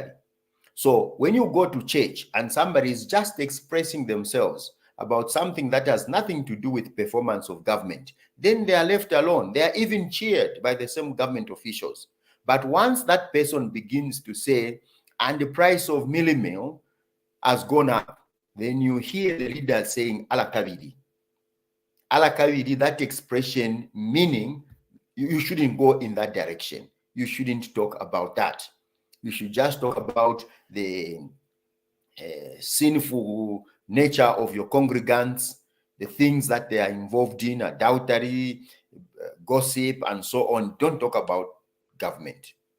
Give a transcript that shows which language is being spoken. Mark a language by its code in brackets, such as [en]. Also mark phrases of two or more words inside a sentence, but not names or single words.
[en] So when you go to church and somebody is just expressing themselves about something that has nothing to do with performance of government, then they are left alone. They are even cheered by the same government officials. But once that person begins to say, and the price of millimil has gone up, then you hear the leader saying, [bem] ala kavidi. Ala kavidi, [en] that expression meaning you shouldn't go in that direction. You shouldn't talk about that. You should just talk about the sinful nature of your congregants. the things that they are involved in, adultery, gossip, and so on, don't talk about government.